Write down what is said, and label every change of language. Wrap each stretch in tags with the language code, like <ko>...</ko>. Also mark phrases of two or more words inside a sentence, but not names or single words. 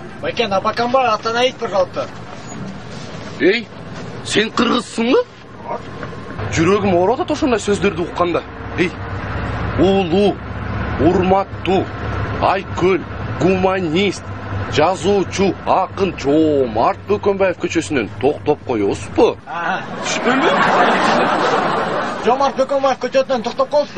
<ru>Байкен, Абакамбай остановить, пожалуйста.</ru> <kk>Ей, сен қырғызсың ба? Жүрегім ауырады ошондай сөздерді ұққанда. Ей,</kk> <ky>улуу, урматтуу, айкөл, гуманист, жазуучу, акын Жомарт Бөкөнбаев көчөсүнөн токтоп коесузбу? Түшпөлү? Жомарт Бөкөнбаев көчөсүнөн токтоп коесузбу?</ky>